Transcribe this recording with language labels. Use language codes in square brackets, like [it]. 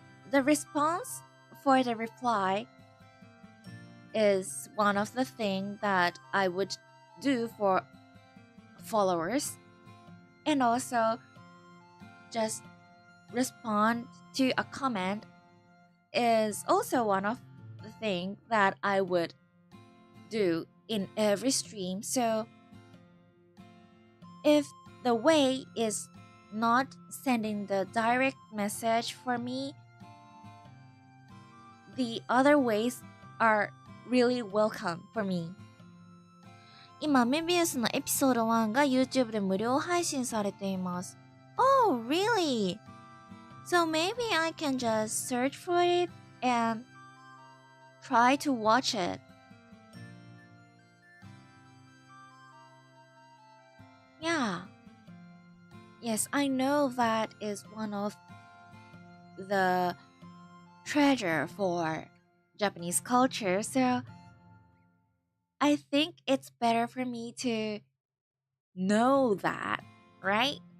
[en] The response for the reply is one of the things that I would do for followers, and also just respond to a comment is also one of the things that I would do in every stream. So if the way is not sending the direct message for me, the other ways are really welcome for me. [ja] 今、メビウスのエピソード1が YouTube で無料配信されています。 [en] Oh, really? So maybe I can just search for it and try to watch it. Yeah. Yes, I know that is one of the treasure for Japanese culture, so I think it's better for me to know that, right?